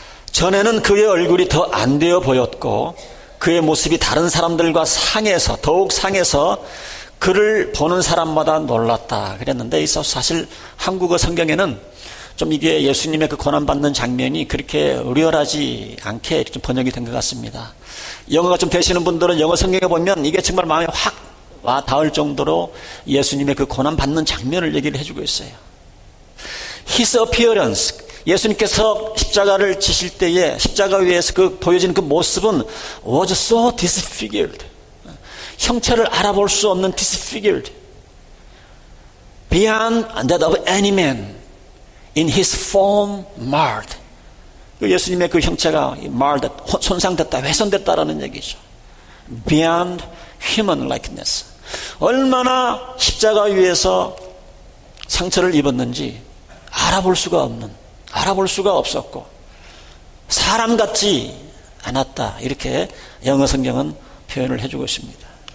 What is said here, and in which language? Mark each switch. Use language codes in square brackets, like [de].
[ko] 전에는 그의 얼굴이 더 안 되어 보였고 그의 모습이 다른 사람들과 더욱 상해서 그를 보는 사람마다 놀랐다 그랬는데, 이 사실 한국어 성경에는 좀 이게 예수님의 그 고난받는 장면이 그렇게 리얼하지 않게 좀 번역이 된 것 같습니다. 영어가 좀 되시는 분들은 영어 성경에 보면 이게 정말 마음에 확 와 닿을 정도로 예수님의 그 고난받는 장면을 얘기를 해주고 있어요. [en] His appearance, [ko] 예수님께서 십자가를 지실 때에 십자가 위에서 보여지는 그 모습은 [en] was so disfigured, [ko] 형체를 알아볼 수 없는 [en] disfigured, beyond that of any man, in his form marred. [ko] 예수님의 그 형체가 marred, 손상됐다, 훼손됐다라는 얘기죠. [en] beyond human likeness. [ko] 얼마나 십자가 위에서 상처를 입었는지 알아볼 수가 없었고 사람 같지 않았다, 이렇게 영어 성경은 표현을 해주고 있습니다.